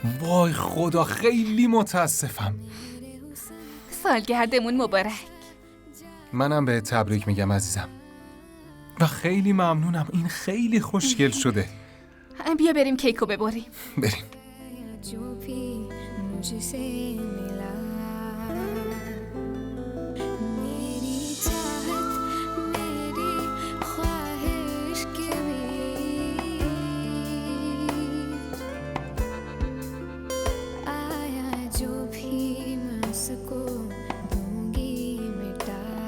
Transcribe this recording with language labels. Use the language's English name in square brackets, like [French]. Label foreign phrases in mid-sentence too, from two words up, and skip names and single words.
[Persian] وای خدا، خیلی متاسفم. سالگردمون مبارک. منم به تبریک میگم عزیزم و خیلی ممنونم. این خیلی خوشگل شده. بیا بریم کیکو ببریم. بریم. [Hindi] जो भी मुझसे मिला मेरी चाहत मेरी ख्वाहिश के बीच आया जो भी मैं उसको दूंगी मिटा